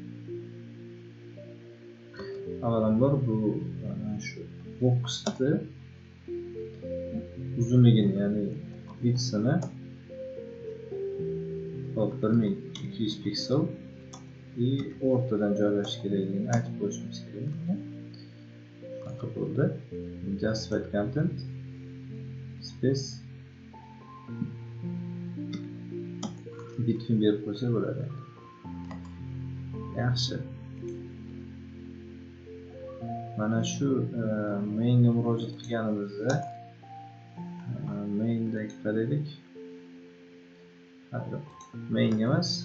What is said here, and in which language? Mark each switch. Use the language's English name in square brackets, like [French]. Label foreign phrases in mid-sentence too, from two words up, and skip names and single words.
[Uzbek] Avvalambor bu shu boxni uzunligini, ya'ni width'ini 1200 piksel o'rtadan joylash kerakligini aytib qo'yishimiz kerak. Shunaqa bo'ldi. [English] Justified content space between [Uzbek] berib qo'ysa bo'ladi. Yaxshi. Mana shu mainga murojaat qilganimizda maindagi qaraylik. Main emas.